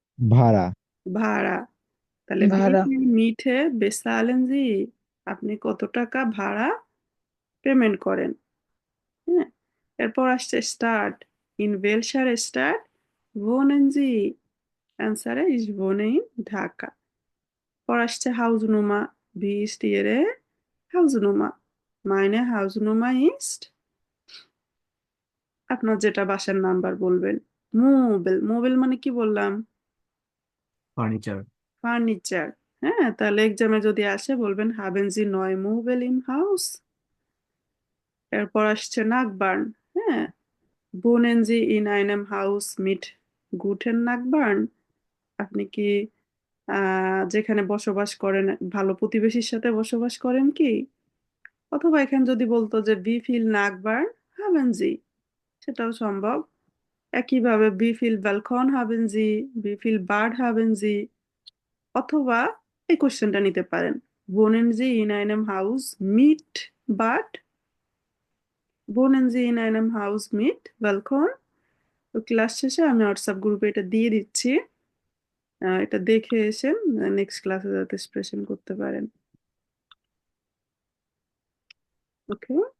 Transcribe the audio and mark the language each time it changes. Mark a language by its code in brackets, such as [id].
[bn] ভাড়া। ভাড়া। তাহলে ভাড়া মিঠে বেসালেন জি, আপনি কত টাকা ভাড়া পেমেন্ট করেন? হ্যাঁ, এরপর আসছে start. [de] ইন ওয়েলশার স্টার্ট wohnen Sie? [bn] অ্যান্সারে [de] ich wohne in ঢাকা। [bn] পর আসছে house নুমা। [de] wie ist Ihre Hausnummer? meine Hausnummer ist, [bn] আপনার যেটা বাসার নাম্বার বলবেন। মোবেল, মোবেল মানে কি বললাম? ফার্নিচার। ফার্নিচার। হ্যাঁ, তাহলে এক্সামে যদি আসে বলবেন [de] haben Sie neue Möbel im Haus? [bn] এরপর আসছে নাকবার্ন। [de] হ্যাঁ, wohnen Sie in einem Haus mit guten Nachbarn? [bn] আপনি কি যেখানে বসবাস করেন ভালো প্রতিবেশীর সাথে বসবাস করেন কি? অথবা এখানে যদি বলতো যে [de] wie viel Nachbarn haben Sie? [bn] সেটাও সম্ভব। [de] একইভাবে wie viel Balkon haben Sie? wie viel Bad haben Sie? [bn] অথবা এই কোশ্চেনটা নিতে পারেন, [de] wohnen Sie in einem Haus mit Bad? wohnen Sie in einem Haus mit Balkon? [bn] তো ক্লাস শেষে আমি হোয়াটসঅ্যাপ গ্রুপে এটা দিয়ে দিচ্ছি। এটা দেখে এসে নেক্সট ক্লাসে যাতে প্রেজেন্ট করতে পারেন। ওকে।